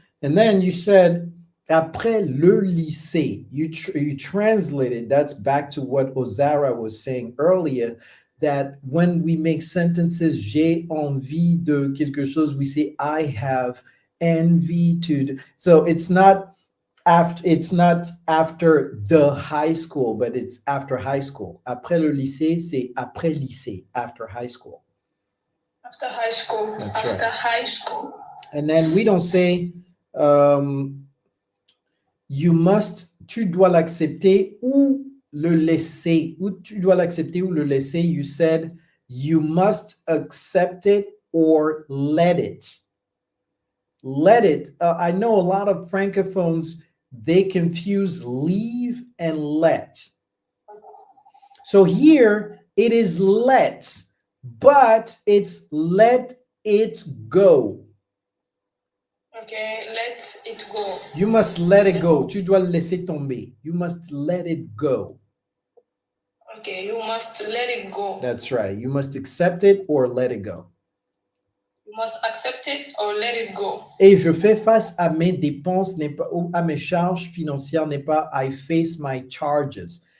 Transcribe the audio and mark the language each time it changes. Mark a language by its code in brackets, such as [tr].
[en] And then you said, [fr] après le lycée, [en] you translated, that's back to what Ozara was saying earlier, that when we make sentences, [fr] j'ai envie de quelque chose, [en] we say, I have envy to. So it's not after the high school, but it's after high school. [fr] Après le lycée, c'est après lycée, [en] after high school. After high school. That's after right. high school. And then we don't say, you must, [fr] tu dois l'accepter ou le laisser. Ou tu dois l'accepter ou le laisser. [en] You said, you must accept it or let it. Let it. I know a lot of francophones, they confuse leave and let. So here it is let, but it's let it go. Okay, let it go. You must let it go. [fr] Tu dois le laisser tomber. [en] You must let it go. Okay, you must let it go. That's right. You must accept it or let it go. You must accept it or let it go. [fr] Et je fais face à mes dépenses, n'est pas, ou à mes charges financières, n'est pas [en] I face my charges.